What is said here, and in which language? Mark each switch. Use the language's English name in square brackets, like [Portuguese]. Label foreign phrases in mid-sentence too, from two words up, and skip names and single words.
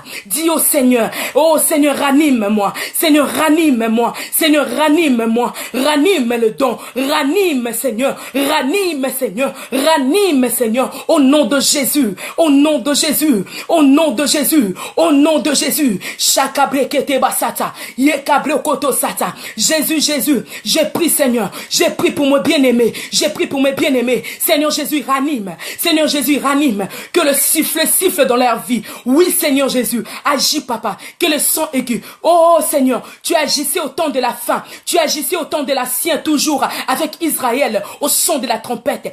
[French] Dis au Seigneur, oh Seigneur, ranime-moi. Seigneur, ranime-moi. Seigneur, ranime-moi. Ranime le don. Ranime, Seigneur. Ranime, Seigneur. Ranime, Seigneur. Au nom de Jésus. Au nom de Jésus. Au nom de Jésus. Au nom de Jésus. Chakabrekete basata. Yekabrekoto sata. Jésus, Jésus. J'ai pris, Seigneur. J'ai pris pour mes bien-aimés. J'ai pris pour mes bien-aimés. Seigneur Jésus, ranime. Seigneur Jésus, ranime. Que le siffle siffle dans leur vie. Oui, Seigneur Jésus. Agis, papa. Que le son aigu. Oh, Seigneur. Tu agissais au temps de la fin. Tu agissais au temps de la sienne, toujours avec Israël, au son de la trompette.